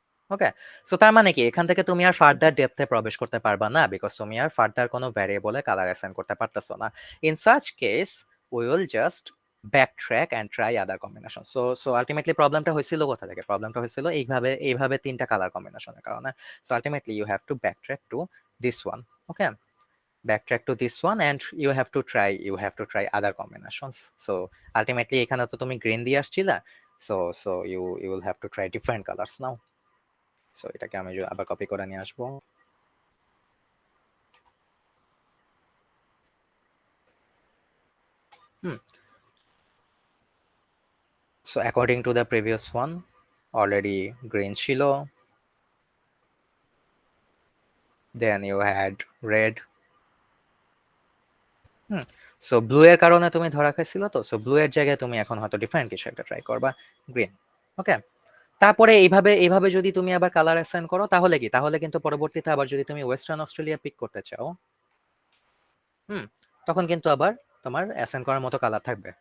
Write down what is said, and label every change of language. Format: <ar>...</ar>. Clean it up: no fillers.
<bn>ওকে, so তার মানে কি এখান থেকে তুমি আর ফার্দার ডেপথে প্রবেশ করতে পারবা না, বিকজ তুমি আর ফার্দার কোনো ভ্যারিয়েবলে কালার অ্যাসাইন করতে পারতেছো না।</bn> <en>In such case we will just backtrack and try other combination.</en> <bn>So ultimately প্রবলেমটা হয়েছিল কোথা থেকে? প্রবলেমটা হয়েছিল এইভাবে তিনটা কালার কম্বিনেশনের কারণে।</bn> <en>So ultimately you have to backtrack to this one. Okay, backtrack to this one and you have to try other combinations. So ultimately</en> <bn>এখানে তো তুমি গ্রিন দিয়ে আসছিলা,</bn> <en>so you will have to try different colors now.</en> <bn>So এটাকে আমি আবার copy করে নিয়ে আসবো।</bn> <en>Hmm, so according to the previous one already green ছিল, then you had red.</en> <bn>So blue এর কারণে তুমি ধরা খাইছিল, তো সো ব্লু এর জায়গায় তুমি এখন হয়তো ডিফারেন্ট কিছু একটা ট্রাই করবা, গ্রিন। ওকে, তারপরে এইভাবে যদি তুমি আবার কালার অ্যাসাইন করো, তাহলে কি, তাহলে কিন্তু পরবর্তীতে আবার যদি তুমি ওয়েস্টার্ন অস্ট্রেলিয়া পিক করতে চাও, হুম, তখন কিন্তু আবার তোমার অ্যাসাইন করার মতো কালার থাকবে।</bn>